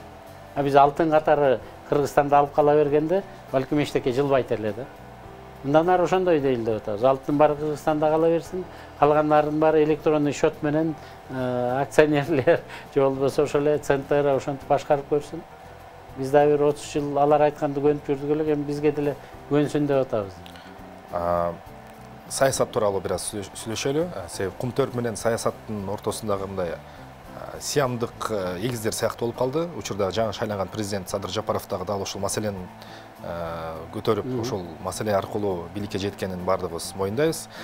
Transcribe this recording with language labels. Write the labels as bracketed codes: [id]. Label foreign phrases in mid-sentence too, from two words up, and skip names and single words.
[ky] А биз алтын катары Кыргызстанда алып кала бергенде, балким эчтеке жылбайт эле да. Мындан ары ошондой дейли деп атабыз. Алтын баары Кыргызстанда кала берсин, калгандардын баары электрондук счет менен акционерлер же болбосо ошол эле центр ошентип башкарып көрсүн. Biz de bir 30 yıl alar aytkanды көнүп жүрдүк эле, эми бизге деле көнсүн деп атабыз. Саясат тууралуу бир аз сүйлөшөлү. Себеби Кумтөрк менен саясаттын ортосундагы мындай сыямдык эгиздер сыяктуу болуп калды. Учурда жаңы шайланган президент Садыр Жапаров дагы дал ушул маселени көтөрүп, ушул маселе аркылуу бийликке жеткенин бардыгыбыз моюндайбыз.